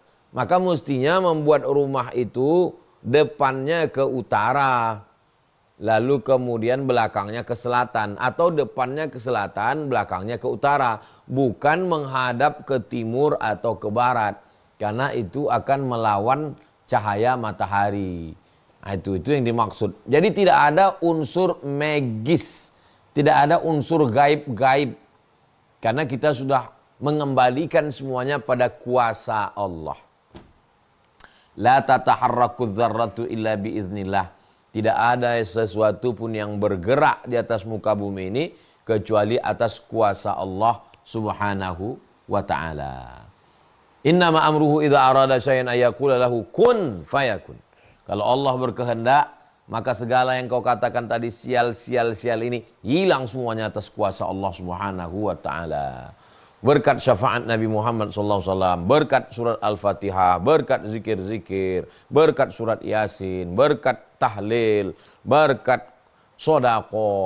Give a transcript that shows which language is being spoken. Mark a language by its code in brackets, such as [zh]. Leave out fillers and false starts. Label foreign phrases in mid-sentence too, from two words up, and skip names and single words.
[id] Maka mestinya membuat rumah itu depannya ke utara, lalu kemudian belakangnya ke selatan, atau depannya ke selatan, belakangnya ke utara, bukan menghadap ke timur atau ke barat, karena itu akan melawan cahaya matahari. Nah, itu yang dimaksud. Jadi tidak ada unsur magis, tidak ada unsur gaib-gaib, karena kita sudah mengembalikan semuanya pada kuasa Allah. [ar] لا تتحرك ذرة إلا بإذن الله. [id] Tidak ada sesuatu pun yang bergerak di atas muka bumi ini kecuali atas kuasa Allah [ar] سبحانه وتعالى. إنما أمره إذا أراد شيئا أن يقول له كن فيكون. [id] Kalau Allah berkehendak, maka segala yang kau katakan tadi sial ini hilang semuanya atas kuasa Allah [ar] سبحانه وتعالى. [id] Berkat syafaat Nabi Muhammad SAW, berkat surat Al-Fatihah, berkat zikir-zikir, berkat surat Yasin, berkat tahlil, berkat sodaqoh.